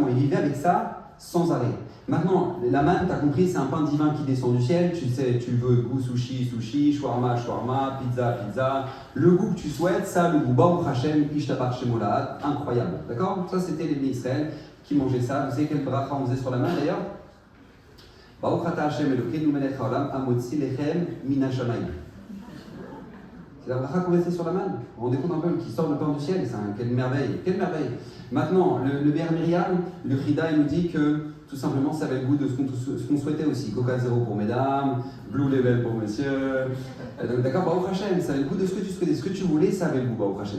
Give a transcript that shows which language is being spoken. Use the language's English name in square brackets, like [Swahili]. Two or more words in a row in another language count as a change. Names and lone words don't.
[French] Ils vivaient avec ça sans arrêt. Maintenant, la manne, tu as compris, c'est un pain divin qui descend du ciel. Tu sais, tu veux goût sushi, shawarma, pizza. Le goût que tu souhaites, ça, le goût [Hebrew] ברוך השם, ישתבח שמו לעד, [French] incroyable. D'accord? Ça, c'était les Bnei Israël qui mangeaient ça. Vous savez quel bracha on faisait sur la manne d'ailleurs? [Hebrew] ברוך אתה השם אלוקינו מלך העולם המוציא לחם מן השמים. [French] C'est la bracha qu'on restait sur la manne. Vous vous rendez compte un peu qui sort le pain du ciel? Quelle merveille, quelle merveille. Maintenant, le Béar Miriam, le Chida, il nous dit que tout simplement ça avait le goût de ce qu'on souhaitait aussi. Coca Zéro pour mesdames, Blue Level pour monsieur. D'accord, [Hebrew] ברוך השם, [French] ça avait le goût de ce que tu souhaitais, ce que tu voulais, ça avait le goût, [Hebrew] ברוך השם.